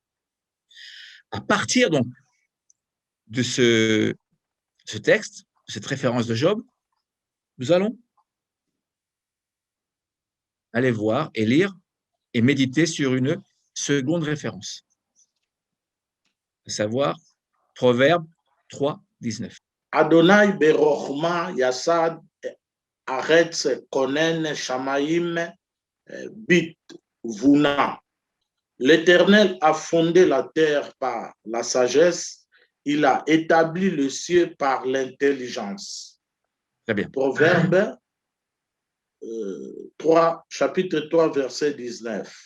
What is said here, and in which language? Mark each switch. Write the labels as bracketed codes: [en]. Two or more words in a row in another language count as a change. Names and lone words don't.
[fr] À partir donc de ce texte, de cette référence de Job, nous allons aller voir et lire et méditer sur une seconde référence, à savoir Proverbe 3, 19. [he] ה' בחכמה יסד ארץ כונן שמים בתבונה. [fr] L'Éternel a fondé la terre par la sagesse, il a établi le ciel par l'intelligence. Très bien. Proverbe 3, chapitre 3, verset 19.